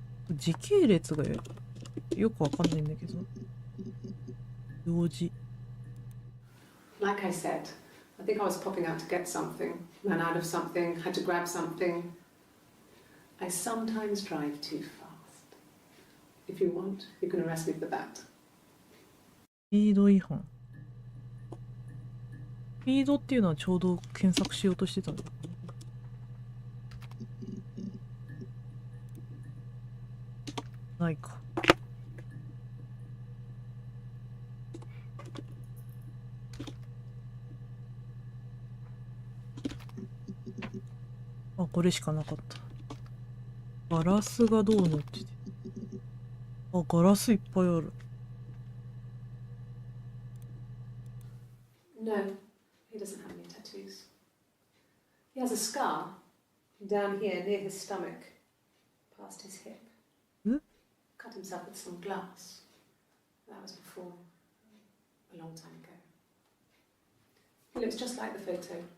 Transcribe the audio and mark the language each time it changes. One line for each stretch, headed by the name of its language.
Japanese: 時系列がよくわかんないんだけど。用事。
English: Like I said, I think I was popping out to get something, ran out of something, had to grab something. I sometimes drive too fast. If you want, you can arrest me for that.
Japanese: スピード違反。スピードっていうのはちょうど検索しようとしてたんだ。ないか。あ、これしかなかった。ガラスがどうなってて。あ、ガラスいっぱいある。
English: No, he doesn't have any tattoos. He has a scar down here near his stomach, past his hip. Cut himself with some glass. That was before, a long time ago. He looks just like the photo.